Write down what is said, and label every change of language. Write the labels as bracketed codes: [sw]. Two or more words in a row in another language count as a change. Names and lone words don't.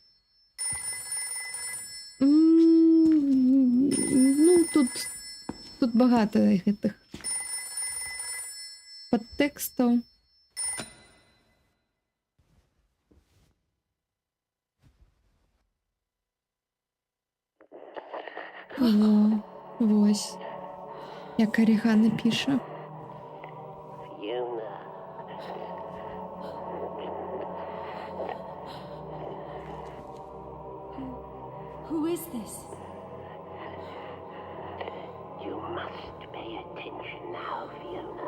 [be] Ну, тут багата гэтых падтэкстаў. Вось. Як Арігана піша. [en] Fiona. Who is this? You must pay attention now, Fiona.